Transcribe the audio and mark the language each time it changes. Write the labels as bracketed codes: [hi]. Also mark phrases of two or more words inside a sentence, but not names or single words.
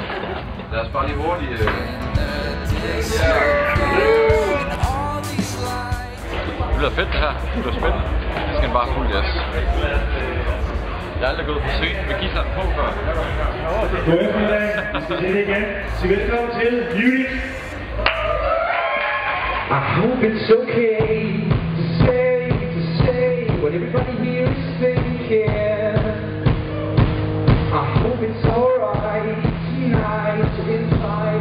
[da] Lad os bare lige hurtigt... Det bliver fedt det her. Det bliver spændende. Det skal bare fuld gas. Jeg er aldrig gået på scenen med guitaren på før. God eftermiddag. Vi skal se det igen. Så velkommen til Munich. [en] I hope it's okay to say what everybody here is thinking. I hope it's alright tonight inside.